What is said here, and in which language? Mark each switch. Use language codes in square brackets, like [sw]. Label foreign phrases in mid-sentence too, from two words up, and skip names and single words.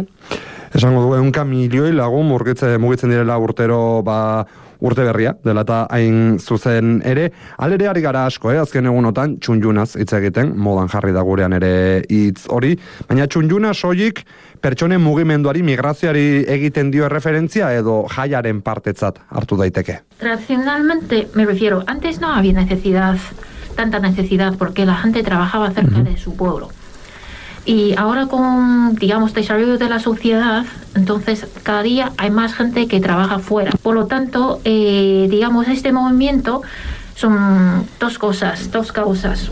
[eu] Esango du, 100 milioi lagun mugitzen direla urtero urte berria, dela eta hain zuzen ere. Alere ari gara asko, azken egunotan txunjunaz hitz egiten, modan jarri da gurean ere hitz hori, baina txunjuna soilik pertsonen mugimenduari, migrazioari egiten dio referentzia edo jaiaren partetzat hartu daiteke. [es] Tradicionalmente, me refiero, antes no había tanta necesidad, porque la gente trabajaba cerca de su pueblo. Y ahora con, digamos, desarrollo de la sociedad, entonces cada día hay más gente que trabaja fuera. Por lo tanto, digamos, este movimiento son dos causas.